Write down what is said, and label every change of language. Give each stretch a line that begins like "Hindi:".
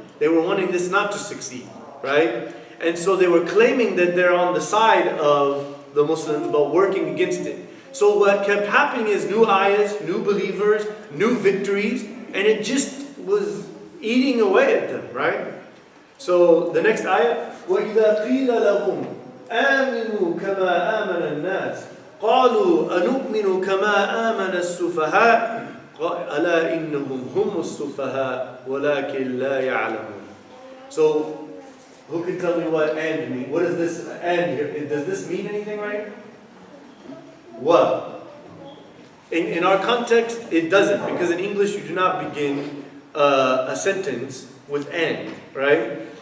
English: They were wanting this not to succeed, right? And so they were claiming that they're on the side of the Muslims, but working against it. So what kept happening is new ayahs, new believers, new victories, and it just was eating away at them, right? So the next ayah,
Arabic: وَإِذَا قِيلَ لَهُمْ آمنوا كما آمن الناس قالوا أنؤمن كما آمن السفهاء ألا إنهم هم السفهاء ولكن لا يعلمون.
English: So, who can tell me what and mean? What is this and here? Does this mean anything right? What? In our context, it doesn't, because in English you do not begin a sentence with and, right?